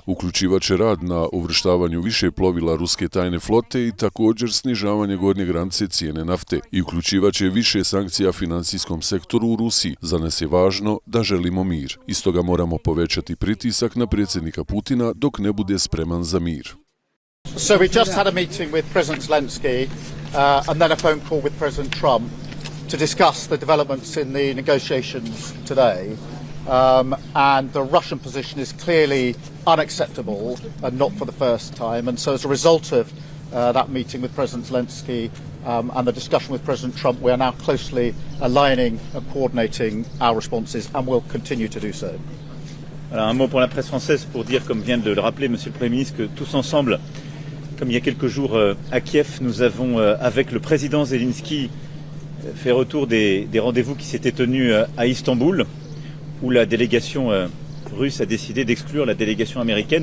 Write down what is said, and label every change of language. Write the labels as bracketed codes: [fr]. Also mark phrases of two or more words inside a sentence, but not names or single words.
[hr] Uključivaće rad na uvrštavanju više plovila ruske tajne flote i također snižavanje gornje granice cijene nafte. I uključivaće više sankcija financijskom sektoru u Rusiji. Za nas je važno da želimo mir. Iz toga moramo povećati pritisak na predsjednika Putina dok ne bude spreman za mir. [en] So we just had a meeting with President Zelensky and then a phone call with President Trump to discuss the developments in the negotiations today. And the Russian position is clearly unacceptable and not for the first time. And so as a result of that meeting with President Zelensky and the discussion with President Trump, we are now closely aligning and coordinating our responses and will continue to do so. [fr] Alors, un mot pour la presse française pour dire, comme vient de le rappeler Monsieur le Premier ministre, que tous ensemble, comme il y a quelques jours à Kiev, nous avons, avec le président Zelensky, fait retour des rendez-vous qui s'étaient tenus à Istanbul, où la délégation russe a décidé d'exclure la délégation américaine.